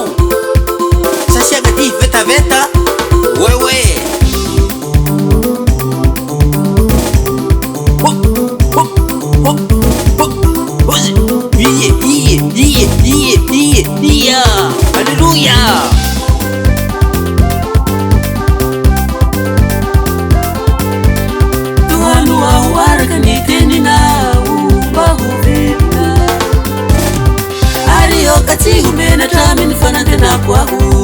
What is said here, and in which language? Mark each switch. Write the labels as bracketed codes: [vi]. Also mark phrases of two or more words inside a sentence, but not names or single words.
[fr] Ça c'est agati veta veta. Ouais, ouais. Alléluia. [mg] Tuano aho araka ny teninao mahovelona ary oka tsy homena hatramin'ny fanantenako aho.